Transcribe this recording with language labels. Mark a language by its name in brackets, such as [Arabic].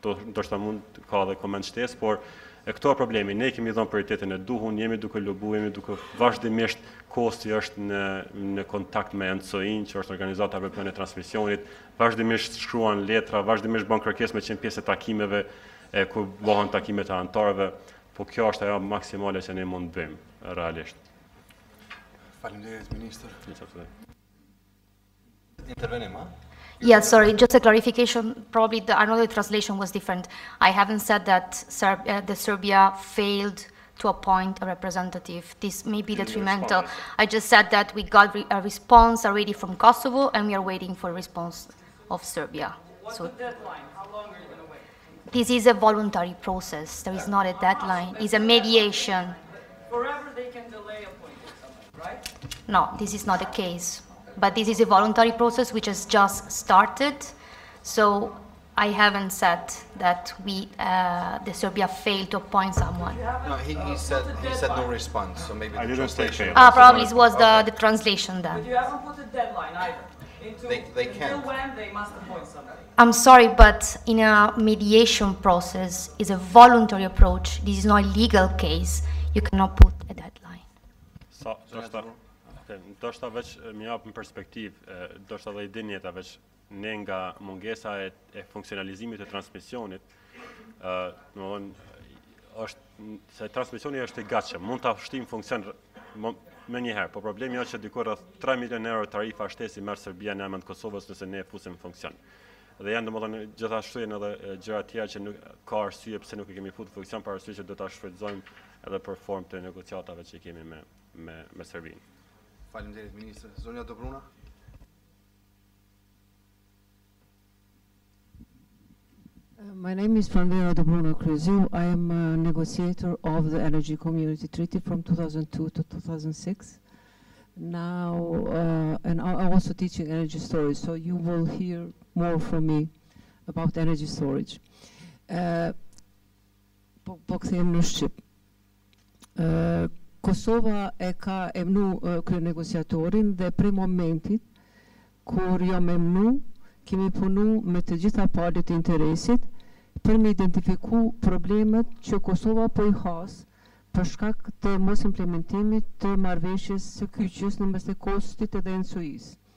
[Albanian] Ndoshta mund ka edhe koment shtesë, por këto problemi, ne kemi dhënë prioritetin e duhur, jemi duke lobuar, jemi duke vazhdimisht KOSI është në kontakt me ENCOIN, që është organizata evropiane e transmisionit, vazhdimisht shkruan letra, vazhdimisht bën kërkesë me qenë pjesë e takimeve ku bëhen takimet e anëtarëve. Po kjo është ajo maksimale që ne mund të bëjmë realisht. Faleminderit ministër. Intervenim, ha? [English] Yeah, sorry, just a clarification. Probably I know the translation was different. I haven't said that Serbia failed to appoint a representative. This may be detrimental. I just said that we got a response already from Kosovo and we are waiting for a response of Serbia. What's the deadline? How long are you going to wait? This is a voluntary process. There is not a deadline. It's a mediation. Forever they can delay appointing someone, right? No, this is not the case. But this is a voluntary process which has just started. So I haven't said that the Serbia failed to appoint someone. No, he said no response. So maybe the translation. Probably it was the translation then. But you haven't put a deadline either. They can't. Until when they must appoint somebody. I'm sorry, but in a mediation process, is a voluntary approach. This is not a legal case. You cannot put a deadline. [Albanian] Ndoshta veç më jap në perspektivë, ndoshta edhe i dini ata veç ne nga mungesa e funksionalizimit të transmisionit, domethënë është se transmisioni është i gatshëm, mund ta shtim funksion më një herë, po problemi është që diku rreth 3 milionë euro tarifa shtesi merr Serbia në emër të Kosovës nëse ne e fusim në funksion. Dhe janë domethënë gjithashtu janë edhe gjëra të tjera që nuk ka arsye pse nuk i kemi futur funksion për arsye që do ta shfrytëzojmë edhe për formë të negociatave që kemi me Serbinë. Faleminderit ministër. Zonja Dobruna. [English] My name is Franvera Dobruna Krzyziu. I am a negotiator of the Energy Community Treaty from 2002 to 2006. Now, and I'm also teaching energy storage, so you will hear more from me about energy storage. [Albanian] Po kthehem në Shqip. Kosova e ka emnu kryenegociatorin dhe prej momentit kur jam emnu, kemi punu me të gjitha palët e interesit për me identifiku problemet që Kosova po i has për shkak të mos implementimit të marrëveshjes së kyçes në mes të KOSID-it dhe ENSUI-s.